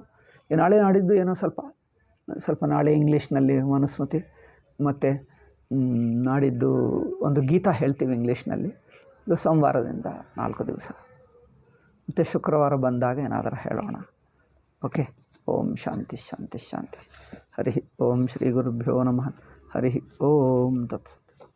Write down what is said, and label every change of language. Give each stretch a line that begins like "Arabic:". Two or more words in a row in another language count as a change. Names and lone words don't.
Kannada: ನಾಳೆ ನಾಡಿದ್ದು ಏನೋ ಸ್ವಲ್ಪ ನಾಳೆ ಇಂಗ್ಲೀಷ್ನಲ್ಲಿ ಮನುಸ್ಮೃತಿ, ಮತ್ತು ನಾಡಿದ್ದು ಒಂದು ಗೀತಾ ಹೇಳ್ತೀವಿ ಇಂಗ್ಲೀಷ್ನಲ್ಲಿ. ಇದು ಸೋಮವಾರದಿಂದ 4 ದಿವಸ, ಮತ್ತು ಶುಕ್ರವಾರ ಬಂದಾಗ ಏನಾದರೂ ಹೇಳೋಣ. ಓಕೆ.
Sanskrit: ಓಂ ಶಾಂತಿ ಶಾಂತಿ ಶಾಂತಿ. ಹರಿ ಓಂ ಶ್ರೀ ಗುರುಭ್ಯೋ ನಮಃ. ಹರಿ ಓಂ ತತ್ಸ.